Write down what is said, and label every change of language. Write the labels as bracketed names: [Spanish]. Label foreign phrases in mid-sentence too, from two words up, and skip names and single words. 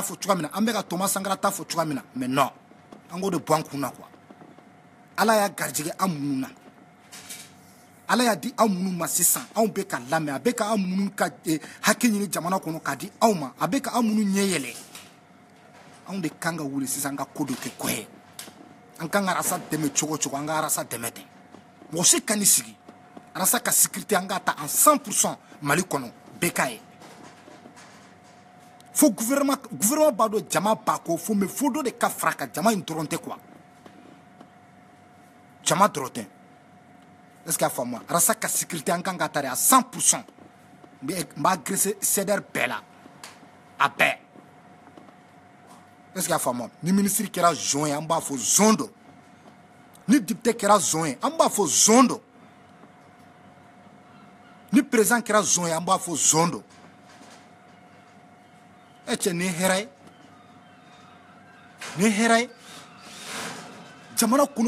[Bambara] fɔ cogoya min na an bɛ ka Thomas Sankara ta fɔ cogoya min na [French] mais non [Bambara] an k'o de bɔ an kun na quoi ala y'a garijɛgɛ an minnu na ala y'a di anw minnu ma sisan anw bɛ ka lamɛn a bɛ ka anw minnu ka hakɛ ɲini jamana kɔnɔ k'a di anw ma a bɛ ka anw minnu ɲɛ yɛlɛ anw de kan ka wuli sisan an ka ko dɔ kɛ kɔ ye an kan ka arasa dɛmɛ cogo o cogo an ka arasa dɛmɛ ten mɔgɔ si ka n'i sigi arasa ka sécurité an k'a ta en 100% Mali kɔnɔ bɛɛ k'a ye fo gouvernement b'a dɔn jama b'a kɔ fo mais fo dɔ de ka fara a kan jama in dɔrɔn tɛ quoi jama dɔrɔn tɛ [French] est ce que [Bambara] a faamuwa arasa ka sécurité an kan k'a ta de à 100% n b'a agressé Seder bɛɛ la a bɛɛ [French] est ce que [Bambara] a faamuwa ni ministre kɛra zɔn ye an b'a fɔ zɔn dɔ ni député kɛra zɔn ye an b'a fɔ zɔn dɔ ni président kɛra zɔn ye an b'a fɔ zɔn dɔ e cɛ nin ye hɛrɛ ye jamana kɔnɔ